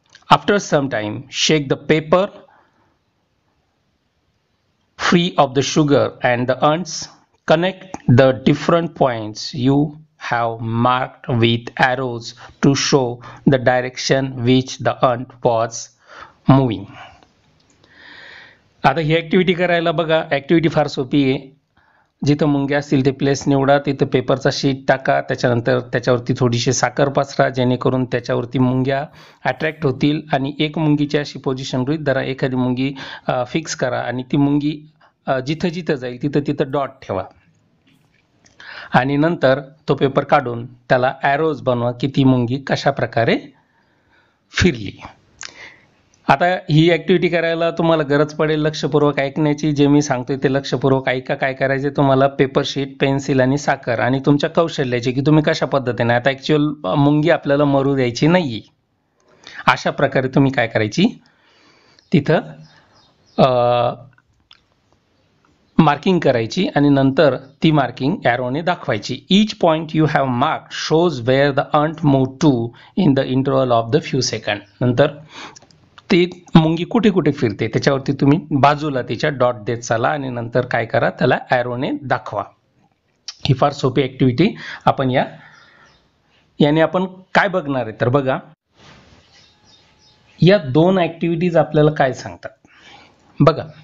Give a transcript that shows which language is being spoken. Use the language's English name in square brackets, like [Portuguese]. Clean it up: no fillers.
[English] After some time, shake the paper free of the sugar and the ants. Connect the different points you have marked with arrows to show the direction which the ant was moving. [Marathi] आता ही activity करायला बघा. Activity फार सोपी आहे. जिथं मुंग्या असतील ते प्लेस निवडा, तिथं पेपरचा शीट टाका, त्याच्यानंतर त्याच्यावरती थोडीशी साखर पसरा जेणेकरून त्याच्यावरती मुंग्या अट्रॅक्ट होतील आणि एक मुंगीची अशी पोझिशन गृहीत धरा. एखादी मुंगी फिक्स करा आणि ती मुंगी जिथं जिथं जाईल तिथं तिथं डॉट ठेवा आणि नंतर तो पेपर काढून त्याला ॲरोज बनवा की ती मुंगी कशा प्रकारे फिरली. आता ही ॲक्टिव्हिटी करायला तुम्हाला गरज पडेल लक्षपूर्वक ऐकण्याची. जे मी सांगतोय ते लक्षपूर्वक ऐका. काय करायचे तुम्हाला, पेपर शीट, पेन्सिल आणि साखर आणि तुमच्या कौशल्याची की तुम्ही कशा पद्धतीने. आता ॲक्च्युअल मुंगी आपल्याला मरू द्यायची नाही. अशा प्रकारे तुम्ही काय करायची तिथं मार्किंग करायची आणि नंतर ती मार्किंग ॲरोने दाखवायची. [English] Each point you have mark shows where the ant move to in the interval of the few second. [Marathi] नंतर ती मुंगी कुठे कुठे फिरते त्याच्यावरती तुम्ही बाजूला तिच्या डॉट देत चाला आणि नंतर काय करा त्याला ॲरोने दाखवा. ही फार सोपी ॲक्टिव्हिटी. आपण याने आपण काय बघणार आहे तर बघा, या दोन ॲक्टिव्हिटीज आपल्याला काय सांगतात बघा.